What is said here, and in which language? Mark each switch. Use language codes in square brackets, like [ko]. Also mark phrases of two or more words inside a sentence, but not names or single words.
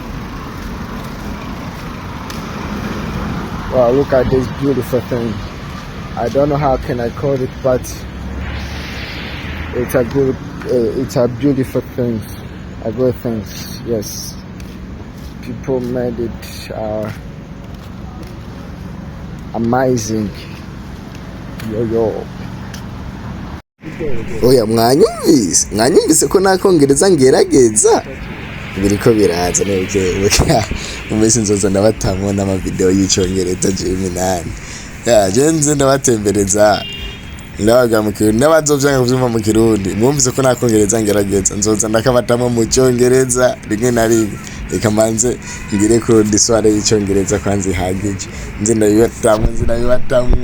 [en] Wow, look at this beautiful thing. I don't know how can I call it, but it's a good, it's a beautiful thing. A good thing, yes. people made it amazing. Yo. [rn] Oya mwanyumvise ko nakongereza ngerageza biriko biraza neke umese nzoza ndabatamwo n'amavideo y'icongereza Jeminani jenze ndabatembereza ndabaga mu Kirundi n'abazovyanga kuvyumva mu Kirundi mwumvise ko nakongereza ngerageza nzoza ndakabatamwo mu Congereza rimwe na rimwe reka manze ngire ko disware y'icongereza kwanze ihagije nze ndabibatamwo.